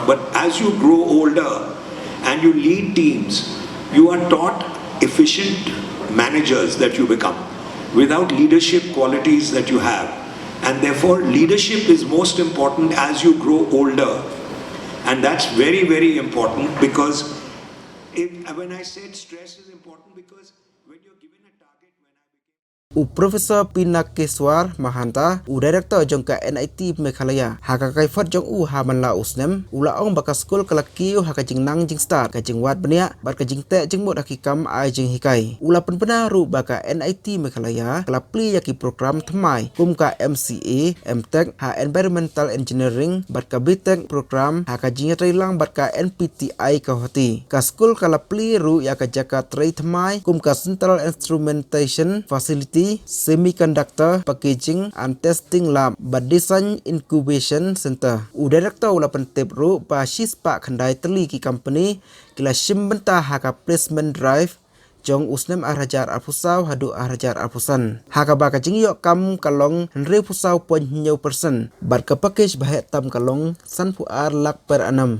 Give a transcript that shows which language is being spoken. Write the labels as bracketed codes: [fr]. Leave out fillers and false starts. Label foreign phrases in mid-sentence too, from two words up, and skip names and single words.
[en] But as you grow older and you lead teams, you are taught efficient managers that you become without leadership qualities that you have. And therefore, leadership is most important as you grow older. And that's very, very important, because when I said stress is important, because when you're given a target, [kha] Profesor Pynkup Mahanta, Director jongka NIT Meghalaya, haka kaifat jong hamanla usnem, ulaong baka school kalakiu haka jing nang jing start, kajing wat benia, bat kajing te jing mot hakikam ai jing hikai. Ula penpenaru baka NIT Meghalaya, kalapli yaki program temai, kumka MCA, MTech, ha [en] Environmental Engineering, [kha] bat ka [en] BTech program, [kha] haka jing trailang bat ka NPTI kahoti. Ka school kalapli ru yaka jaka trai temai, kumka [en] Central Instrumentation Facility, Semiconductor Packaging and Testing Lab, [kha] but [en] Design Incubation Center. [kha] Director ula pentep ru pa shispa khandai teli ki company kila shimbenta haka [en] placement drive [kha] jong usnem arhajar arpusau hadu arhajar arpusan. Haka baka jingyok kam kalong 100% bat ka package bahet tam kalong sanpu ar lak [en] per annum.